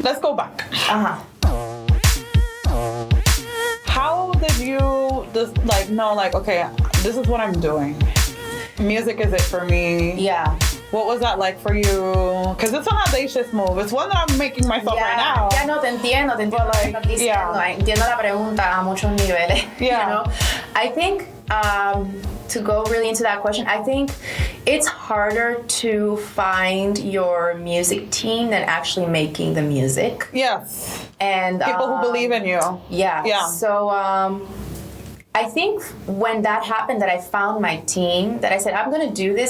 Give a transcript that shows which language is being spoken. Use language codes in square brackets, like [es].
[en] Let's go back. How did you just know, okay, this is what I'm doing. Music is it for me. Yeah. What was that like for you? Because it's an audacious move. It's one that I'm making myself right now. [es] Yeah, no, te entiendo lo que estás diciendo. Entiendo la pregunta a muchos niveles. [en] Yeah. I think to go really into that question, I think it's harder to find your music team than actually making the music. Yes. And people who believe in you. Yeah. Yeah. So I think when that happened, that I found my team, that I said, I'm going to do this.